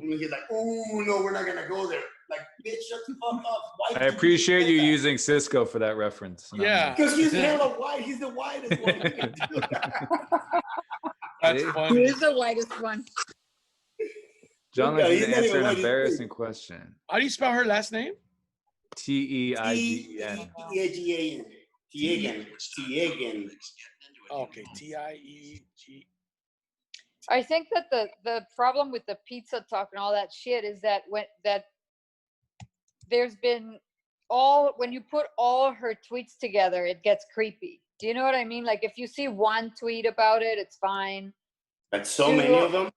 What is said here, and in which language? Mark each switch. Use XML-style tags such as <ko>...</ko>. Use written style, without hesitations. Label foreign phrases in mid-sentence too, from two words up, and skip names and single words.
<en>And he's like, oh no, we're not gonna go there. Like, bitch, shut the fuck up. I appreciate you using Cisco for that reference. Yeah. Because he's hella white. He's the whitest one. That's See? funny. Who is the whitest one? John Yeah, likes he's to not answer even an white, he's embarrassing question. How do you spell her last name? T-E-I-G-E-N. T-E-A-G-A-N. Tiegan. Tiegan. Okay, T-I-E-G. I think that the problem with the pizza talk and all that shit is that there's been when you put all her tweets together, it gets creepy. Do you know what I mean? Like if you see one tweet about it, it's fine. Like so many of them?</en>